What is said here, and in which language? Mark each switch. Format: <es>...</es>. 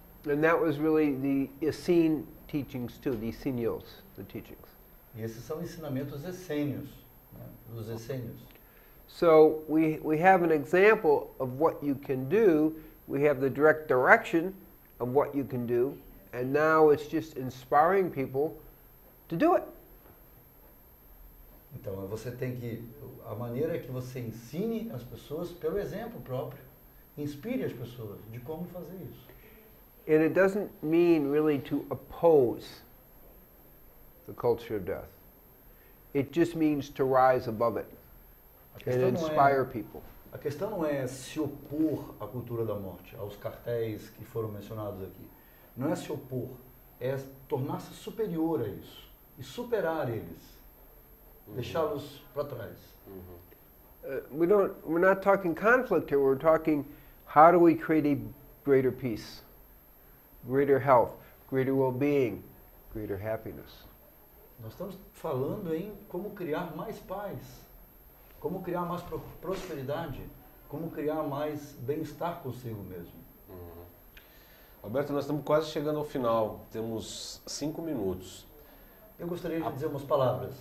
<en>And that was really the Essene teachings too, the Essenials, the teachings.</en> <pt>E esses são ensinamentos essênios, né, dos essênios.</pt> <en>So we have an example of what you can do, we have the direct direction of what you can do, and now it's just inspiring people to do it.</en> <pt>Então, você tem que, a maneira é que você ensine as pessoas pelo exemplo próprio, inspire as pessoas de como fazer isso.</pt> <en>And it doesn't mean really to oppose the culture of death. It just means to rise above it and inspire people.</en> <pt>A questão não é se opor à cultura da morte, aos cartéis que foram mencionados aqui. Não é se opor, é tornar-se superior a isso e superar eles, deixá-los para trás.</pt> <en>We're not talking conflict here. We're talking how do we create a greater peace, greater health, greater well-being, greater happiness.</en> <pt>Nós estamos falando em como criar mais paz, como criar mais prosperidade, como criar mais bem-estar consigo mesmo. Alberto, nós estamos quase chegando ao final. Temos 5 minutos. Eu gostaria de dizer umas palavras.</pt>